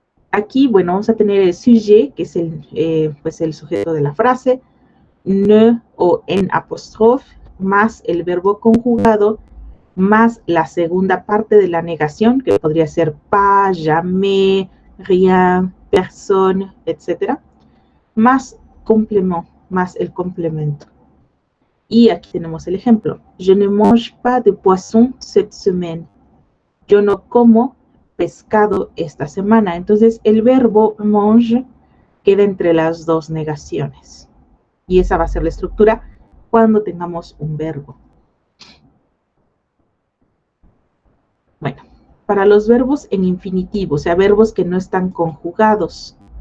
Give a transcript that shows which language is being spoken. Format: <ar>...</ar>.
<es>Aquí, bueno, vamos a tener el sujet, que es el sujeto de la frase, ne o en apóstrofe, más el verbo conjugado, más la segunda parte de la negación, que podría ser pas, jamais, rien, personne, etc. Más complemento, más el complemento. Y aquí tenemos el ejemplo.</es> <fr>Je ne mange pas de poisson cette semaine.</fr> <es>Yo no como pescado esta semana. Entonces, el verbo mange queda entre las dos negaciones. Y esa va a ser la estructura cuando tengamos un verbo. Bueno, para los verbos en infinitivo, o sea, verbos que no están conjugados.</es>